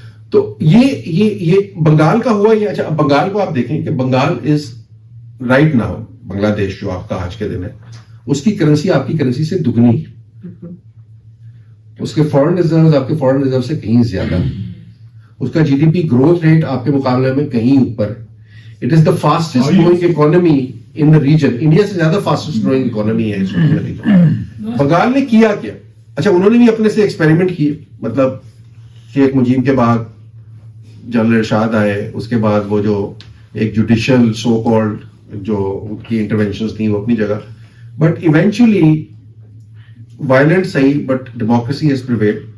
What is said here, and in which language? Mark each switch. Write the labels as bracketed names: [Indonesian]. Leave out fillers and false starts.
[Urdu] تو یہ بنگال کا ہوا یہ. اچھا بنگال کو آپ دیکھیں کہ [English] Bengal is right now, [Urdu] بنگلہ دیش جو آپ کا آج کے دن ہے, اس کی کرنسی آپ کی کرنسی سے دگنی ہے, اس کے فورن ریزرو آپ کے فورن ریزرو سے کہیں زیادہ. اس کا GDP گروتھ ریٹ آپ کے مقابلے میں کہیں اوپر ہے. [English] It is the fastest growing economy in the region. [Urdu] India سے زیادہ فاسٹسٹ گروئنگ اکانومی ہے اس ریجن. بنگال نے کیا کیا؟ اچھا انہوں نے بھی اپنے سے ایکسپیریمنٹ کیے. مطلب شیخ مجیب کے بعد جنرل ارشاد آئے, اس کے بعد وہ جو ایک جوڈیشل سو کالڈ جو ان کی انٹرونشنز تھیں وہ اپنی جگہ, [English] But eventually violent صحیح but democracy has prevailed.